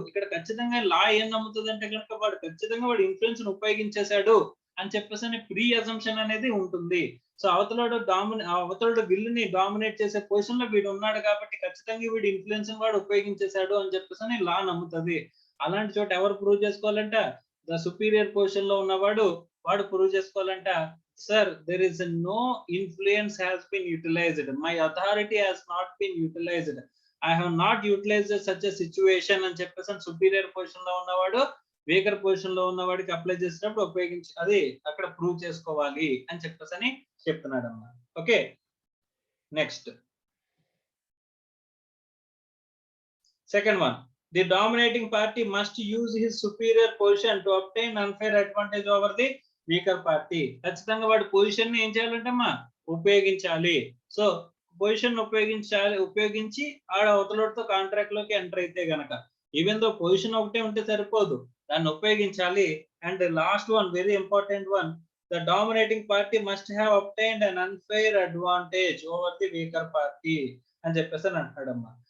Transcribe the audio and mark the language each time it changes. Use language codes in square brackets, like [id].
[te] ఇక్కడ ఖచ్చితంగా లా ఏం నమ్ముతుంది అంటే కనుక వాడు ఖచ్చితంగా వాడు ఇన్ఫ్లుయెన్స్ ఉపయోగించేశాడు అని చెప్పేసి ప్రీ అజంప్షన్ అనేది ఉంటుంది. సో అవతలుడు విల్లుని డామినేట్ చేసే పొజిషన్ లో వీడు ఉన్నాడు కాబట్టి ఖచ్చితంగా వీడు ఇన్ఫ్లుయెన్స్ వాడు ఉపయోగించేశాడు అని చెప్పేసి లా నమ్ముతుంది. అలాంటి చోట ఎవరు ప్రూవ్ చేసుకోవాలంట, ద సుపీరియర్ పొజిషన్ లో ఉన్నవాడు వాడు prove చేసుకోవాలంట. [en] Sir, there is no influence has been utilized. My authority has not been utilized. I have not utilized such a situation [te] అని చెప్పేసి సుపీరియర్ పొజిషన్ లో ఉన్నవాడు వీకర్ పొజిషన్ లో ఉన్నవాడికి అప్లై చేసినప్పుడు ఉపయోగించి అది అక్కడ ప్రూవ్ చేసుకోవాలి అని చెప్పేసి అని చెప్తున్నాడు అమ్మా. [en] Okay, next second one, the dominating party must use his superior position to obtain unfair advantage over the weaker party. [te] ఖచ్చితంగా వాడి పొజిషన్ ని ఏం చేయాలంటమ్మా, ఉపయోగించాలి. సో పొజిషన్ ఉపయోగించి ఆడ అవతలతో కాంట్రాక్ట్ లోకి ఎంటర్ అయితే గనక ఈవెన్ దో పొజిషన్ ఒకటే ఉంటే సరిపోదు, దాన్ని ఉపయోగించాలి. [en] and last one, very important one, the dominating party must have obtained an unfair advantage over the weaker party [te] అని చెప్పేసి అని అంటాడమ్మా.